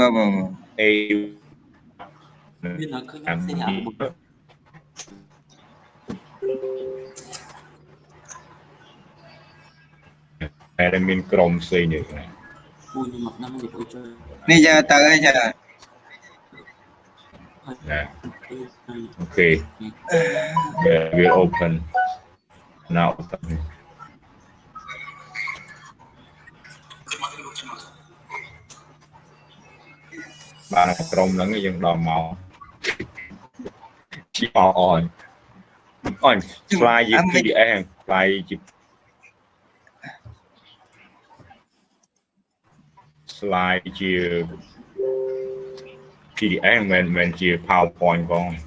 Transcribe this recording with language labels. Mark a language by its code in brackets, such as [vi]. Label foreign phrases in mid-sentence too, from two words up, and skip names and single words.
[km] មានឃើញផ្សេងអា តែមានក្រុមផ្សេងនេះ ពូខ្ញុំមកដល់នេះពូជួយ នេះចាទៅហើយចា [en] Okay. Yeah, we'll open now. [km] បានក្រុមហ្នឹងយើងដល់មកជីអនslide ជា PDF slide ជា slide ជា PDF មិនជា PowerPoint ផង